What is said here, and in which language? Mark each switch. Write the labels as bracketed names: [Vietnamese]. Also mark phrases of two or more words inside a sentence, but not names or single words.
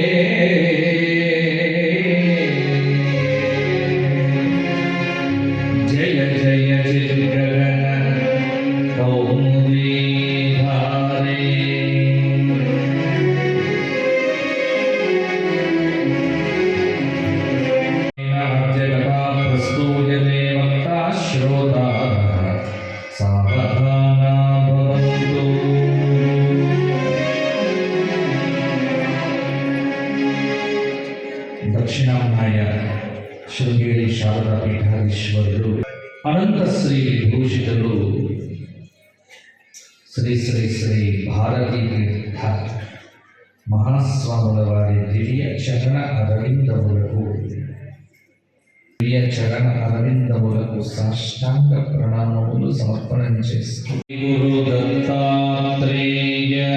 [Sanskrit] जय जय चिद्गगन कौमुदी धारे प्रस्तूयते वक्ता श्रोता सावधाना भवन्तु। [Telugu] దక్షిణామనాయ శృంగేరి శారదా పీఠాధీశ్వరులు అనంత శ్రీ విభూషితులు శ్రీ శ్రీ శ్రీ భారతీ తీర్థ మహాస్వాముల వారి దివ్య చరణ అరవిందములకు సాష్టాంగ ప్రణామములు సమర్పణం చేస్తూ గురు దత్తాత్రేయ